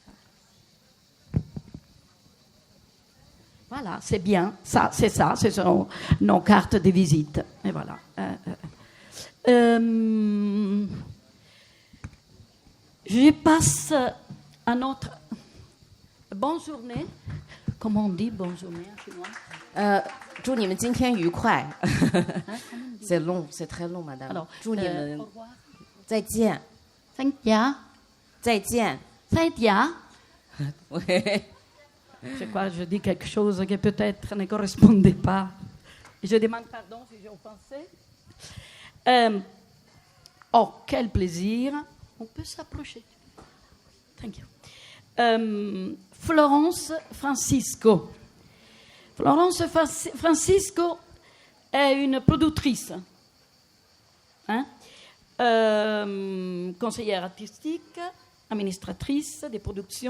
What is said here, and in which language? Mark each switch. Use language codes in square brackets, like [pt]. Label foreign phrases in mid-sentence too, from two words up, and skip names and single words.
[fr] Voilà, c'est bien. Ça, c'est ça. Ce sont nos cartes de visite. Et voilà. Je passe à notre... Bonne journée. Comment on dit bonne journée en chinois? [zh] 祝你们今天愉快。 [fr] C'est long, c'est très long, madame. Alors, [zh] 祝你们 [fr] au revoir. [zh] 再见， [en] Thank you. [zh] 再见。 [en] Thank you. [fr] Ouais. Je crois que je dis quelque chose qui peut-être ne correspondait pas. Je demande pardon si j'ai offensé. Oh, quel plaisir. On peut s'approcher. [en] Thank you. [fr] Florence Francisco. Florence Francisco est une productrice, conseillère artistique, administratrice des productions.